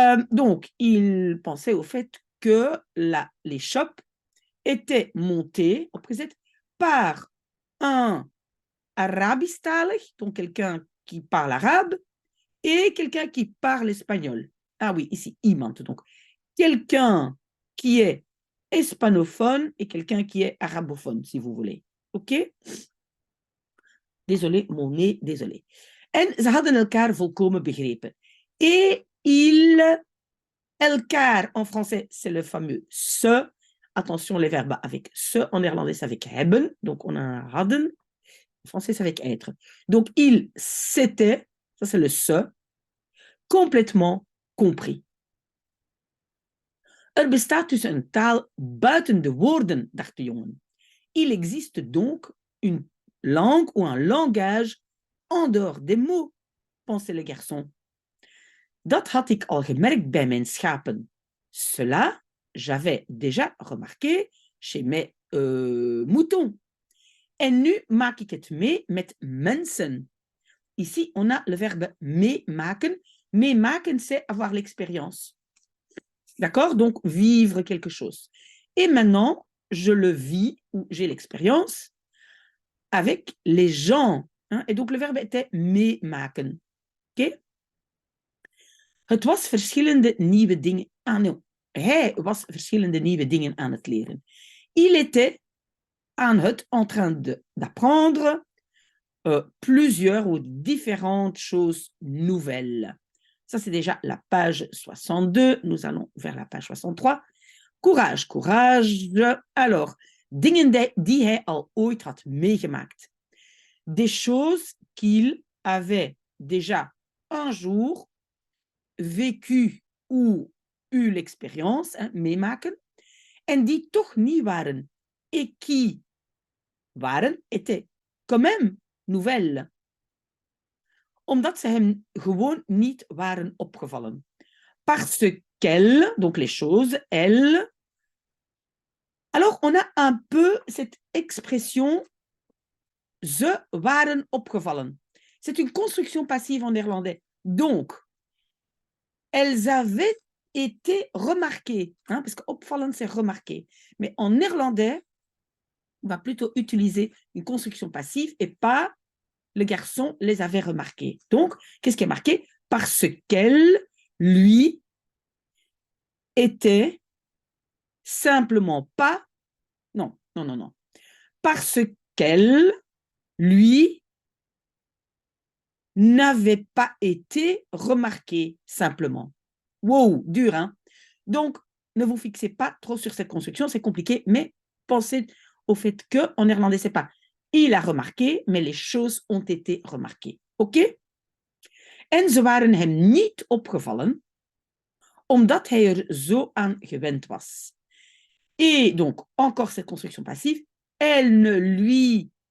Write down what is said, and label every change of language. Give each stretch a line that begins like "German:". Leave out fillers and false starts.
French: Donc, il pensait au fait que les shops étaient montés, par un arabistalig, donc quelqu'un qui parle arabe, et quelqu'un qui parle espagnol. Ah oui, ici, iemand. Donc, quelqu'un qui est hispanophone et quelqu'un qui est arabophone, si vous voulez. OK? Désolé, mon nez, désolé.
Dutch: En ze hadden elkaar volkomen begrepen.
French: Et elkaar, en français, c'est le fameux se. Attention, les verbes avec se. En néerlandais, c'est avec hebben. Donc, on a un hadden. En français, c'est avec être. Donc, il s'était, ça c'est le se, complètement compris.
Dutch: Bestaat dus een taal buiten de woorden, dacht de jongen.
French: Il existe donc une langue ou un langage en dehors des mots, pensait le garçon.
Dutch: Dat had ik al gemerkt bij mijn schapen.
French: Cela, j'avais déjà remarqué chez mes moutons.
Dutch: En nu maak ik het mee met mensen.
French: Ici, on a le verbe meemaken. Meemaken, c'est avoir l'expérience. D'accord? Donc, vivre quelque chose. Et maintenant, je le vis, ou j'ai l'expérience, avec les gens. Hein? Et donc, le verbe était meemaken. OK?
Dutch: Het was verschillende nieuwe dingen aan... Hij was verschillende nieuwe dingen aan het leren.
French: Il était en train d'apprendre plusieurs ou différentes choses nouvelles. Ça, c'est déjà la page 62. Nous allons vers la page 63. Courage, courage.
Dutch: Alors, dingen die hij al ooit had meegemaakt.
French: Des choses qu'il avait déjà un jour vécu ou eu l'expérience, hein, meemaken,
Dutch: en die toch nieuw waren.
French: Et qui waren, étaient quand même nouvelles.
Dutch: Omdat ze hem gewoon niet waren opgevallen.
French: Parce qu'elles, donc les choses, elles. Alors, on a un peu cette expression
Dutch: ze waren opgevallen.
French: C'est une construction passive en néerlandais. Donc, elles avaient été remarquées, hein, parce que opvallen, c'est remarqué. Mais en néerlandais, on va plutôt utiliser une construction passive et pas le garçon les avait remarquées. Donc, qu'est-ce qui est marqué? Parce qu'elle, lui, était simplement pas... Non. Parce qu'elle, lui, n'avait pas été remarqué simplement. Wow, dur, hein? Donc, ne vous fixez pas trop sur cette construction, c'est compliqué, mais pensez au fait que, en néerlandais, c'est pas il a remarqué, mais les choses ont été remarquées. OK?
Dutch: En ze waren hem niet opgevallen, omdat hij er zo aan gewend was.
French: Et donc, encore cette construction passive, elle ne lui...